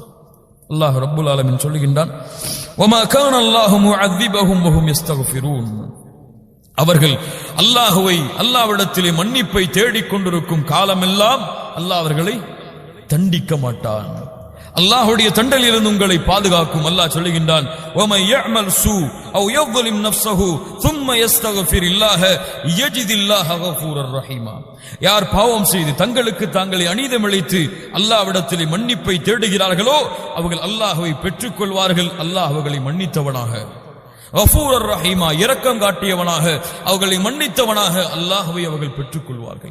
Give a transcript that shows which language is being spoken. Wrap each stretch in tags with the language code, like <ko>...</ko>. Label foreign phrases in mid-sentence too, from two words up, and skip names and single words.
<ta>அல்லாஹ்</ta> <ar>رب العالمين</ar> <ta>சொல்லுகின்றான்,</ta> <ar>وما كان الله معذبهم وهم يستغفرون.</ar> <ta>அவர்கள் அல்லாஹ்விடத்திலே மன்னிப்பை தேடிக்கொண்டிருக்கும் காலமெல்லாம் அல்லாஹ் அவர்களை தண்டிக்க மாட்டான். அல்லாஹ்வுடைய தண்டனையிலிருந்து உங்களை பாதுகாக்கும். அல்லாஹ் சொல்லுகின்றான்,</ta> <ar>ومن يعمل سوءا أو يظلم نفسه ثم يستغفر الله يجد الله غفورا رحيما.</ar> <ta>யார் பாவம் செய்து தங்களுக்கு தாங்களே அநீதம் இழைத்து அல்லாஹ்விடத்திலே மன்னிப்பை தேடுகிறார்களோ அவர்கள் அல்லாஹ்வை பெற்றுக் கொள்வார்கள். அல்லாஹ் அவர்களை மன்னித்தவனாக,</ta> <ar>غفورا رحيما,</ar> <ta>இரக்கம் காட்டியவனாக, அவர்களை மன்னித்தவனாக அல்லாஹ்வை அவர்கள் பெற்றுக் கொள்வார்கள்.</ta>